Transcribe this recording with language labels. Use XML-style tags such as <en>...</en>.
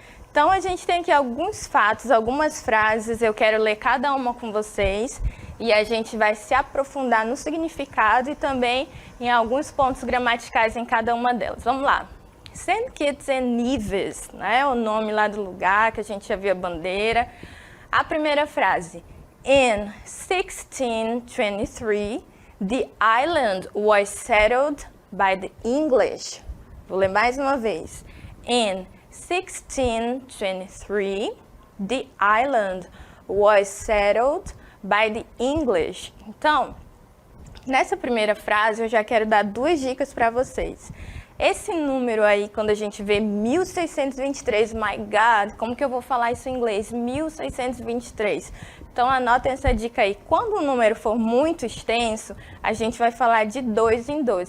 <pt>Então, a gente tem aqui alguns fatos, algumas frases. Eu quero ler cada uma com vocês. E a gente vai se aprofundar no significado e também em alguns pontos gramaticais em cada uma delas. Vamos lá. Saint Kitts and Nevis, né? O nome lá do lugar, que a gente já viu a bandeira. A primeira frase.</pt> <en>In 1623, the island was settled by the English.</en> <pt>Vou ler mais uma vez.</pt> <en>In 1623, the island was settled by the English.</en> <pt>Então, nessa primeira frase eu já quero dar 2 dicas para vocês. Esse número aí, quando a gente vê 1623,</pt> <en>my God,</en> <pt>como que eu vou falar isso em inglês? 1623. Então, anotem essa dica aí. Quando o número for muito extenso, a gente vai falar de 2 em 2.</pt>